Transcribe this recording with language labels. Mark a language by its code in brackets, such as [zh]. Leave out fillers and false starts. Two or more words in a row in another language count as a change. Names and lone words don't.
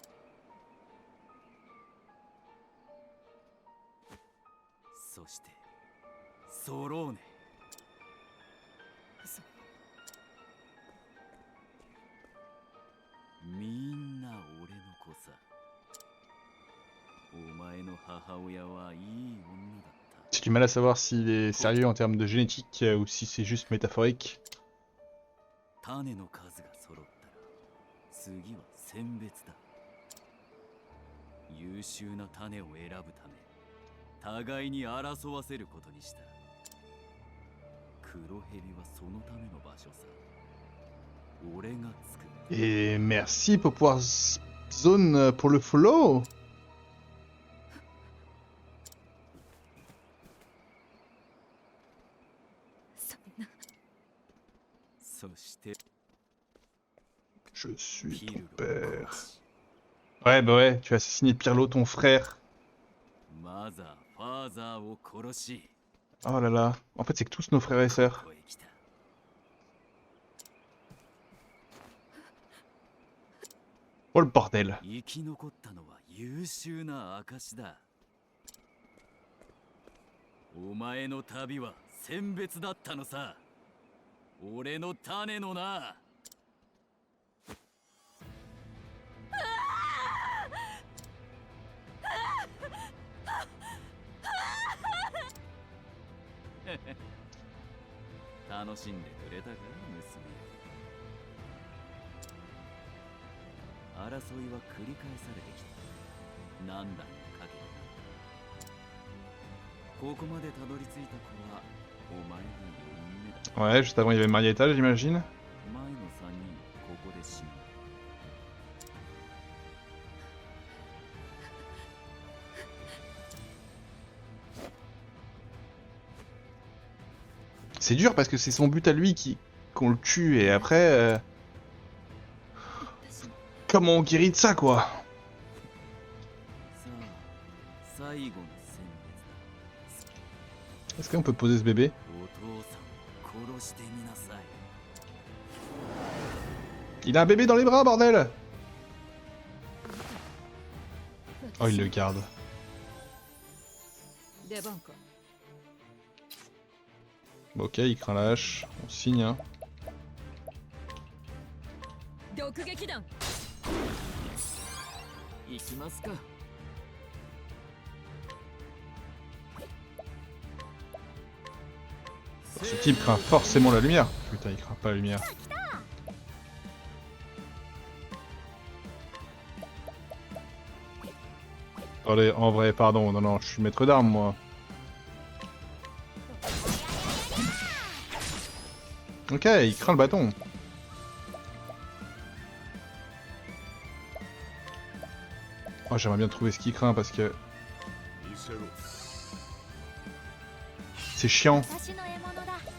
[ja] そしてソローネ。嘘。みんな俺の子さ。お前の母親はいい女だった。 [fr] J'ai du mal à savoir s'il est sérieux en termes de génétique ou si c'est juste métaphorique. [ja] 種の数が揃ったら次は選別だ。優秀な種を選ぶため互いに争わせることにした。黒蛇はそのための場所さ。俺が作る。 [fr] Et merci pour pouvoir zone pour le follow. [ja] そんな。そして [fr] Je suis [ja] ピ [fr] ton [ja] ルロ [fr] père. Ouais, bah ouais, tu as assassiné Pirlo, ton frère. [ja] マザー、ファーザーを殺し。 [fr] Oh là là. En fait, c'est que tous nos frères et sœurs. [ja] ここへ来た。 [fr] Oh le bordel. [ja] 生き残ったのは優秀な証だ。お前の旅は選別だったのさ。俺の種のな。楽しんでくれたか、娘。争いは繰り返されてきた。何段かかけてな。ここまでたどり着いた子はお前が4人目だ。 [fr] Ouais, juste avant, il y avait Marietta, j'imagine. [ja] 前の3人はここで死んだ。 [fr] C'est dur parce que c'est son but à lui qu'on le tue et après... Comment on guérit de ça, quoi? [ja] さあ、最後の選別だ。 [fr] Est-ce qu'on peut poser ce bébé? [ja] お父さんを殺してみなさい。 [fr] Il a un bébé dans les bras, bordel! Oh, il le garde. [ja] 出番か。 [fr] Bon, ok, il craint la hache. On signe, hein. [ja] 毒撃弾。行きますか。 [fr] Ce type craint forcément la lumière. Putain, il craint pas la lumière. Attendez, en vrai, pardon, non, je suis maître d'armes, moi. Ok, il craint le bâton. Oh, j'aimerais bien trouver ce qu'il craint parce que [ja] 見せろ [fr] c'est chiant. [ja] 私の獲物だ